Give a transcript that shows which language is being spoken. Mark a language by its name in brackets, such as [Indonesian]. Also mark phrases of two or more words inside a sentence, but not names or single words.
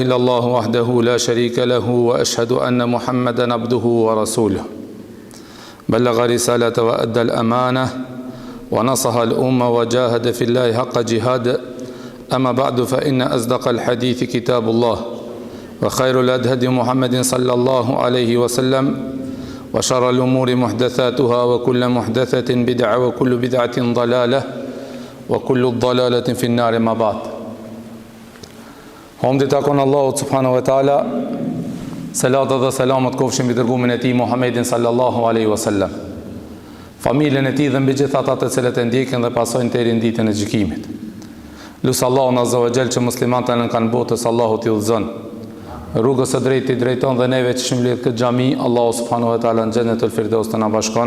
[Arabic] إلا الله وحده لا شريك له وأشهد أن محمدا عبده ورسوله بلغ رسالة وأدى الأمانة ونصح الأمة وجاهد في الله حق جهاد أما بعد فإن أصدق الحديث كتاب الله وخير الهدي محمد صلى الله عليه وسلم وشر الأمور محدثاتها وكل محدثة بدعة وكل بدعة ضلالة وكل ضلالة في النار ما بعد. [Albanian] Hamdi takon Allahut [Arabic] سبحانه وتعالى, [Albanian] salat dhe selamat kofshin mbi dërgumin e tij Muhammedin [Arabic] صلى الله عليه وسلم, [Albanian] familjen e tij dhe mbi gjithë ata të cilët e ndjekin dhe pasojnë deri në ditën e gjykimit. Lut Allahun [Arabic] عز وجل [Albanian] që muslimanët në kanë botës Allahu t'i udhëzon rrugës së drejtë i drejton dhe neve që shëmblet këtë xhami, Allahu [Arabic] سبحانه وتعالى [Albanian] në [Arabic] جنة الفردوس [Albanian] të na bashkon.